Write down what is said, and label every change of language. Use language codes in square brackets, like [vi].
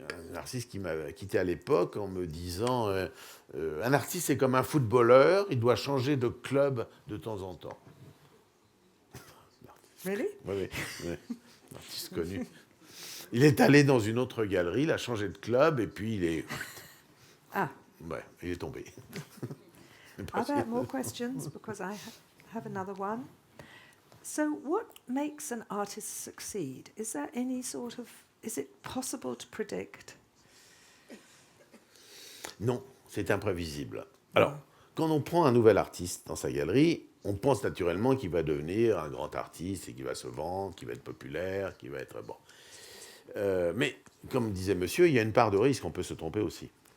[fr] Un artiste qui m'a quitté à l'époque en me disant un artiste, c'est comme un footballeur, il doit changer de club de temps en temps. [en] Really? [fr] Oui, un artiste connu. Il est allé dans une autre galerie, il a changé de club et puis il est tombé. [en] Are there more questions? Because I have another one. So, what makes an artist succeed? Is there any sort of... Is it possible to predict? [fr] Non, c'est imprévisible. Alors, quand on prend un nouvel artiste dans sa galerie, on pense naturellement qu'il va devenir un grand artiste et qu'il va se vendre, qu'il va être populaire, qu'il va être bon. Mais, comme disait monsieur, il y a une part de risque, on peut se tromper aussi.